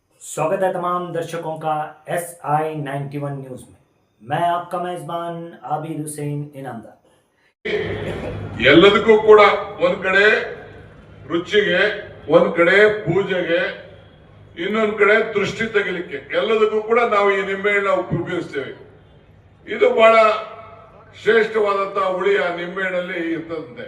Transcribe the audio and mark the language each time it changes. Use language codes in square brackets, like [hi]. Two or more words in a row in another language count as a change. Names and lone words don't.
[hi] स्वागत है तमाम दर्शकों का SI91 न्यूज में। मैं आपका मेजबान आबिद हुसैन इनामदार। [kn] ಎಲ್ಲದಕ್ಕೂ ಕೂಡ ಒಂದ್ ಕಡೆ ರುಚಿಗೆ, ಒಂದ್ ಕಡೆ ಪೂಜೆಗೆ, ಇನ್ನೊಂದ್ ಕಡೆ ದೃಷ್ಟಿ ತೆಗಿಲಿಕ್ಕೆ ಎಲ್ಲದಕ್ಕೂ ಕೂಡ ನಾವು ಈ ನಿಂಬೆಹಣ್ಣ ಉಪಯೋಗಿಸ್ತೇವೆ. ಇದು ಬಹಳ ಶ್ರೇಷ್ಠವಾದಂತಹ ಹುಳಿಯ ನಿಂಬೆಹಣ್ಣಲ್ಲಿ ಇರ್ತದಂತೆ.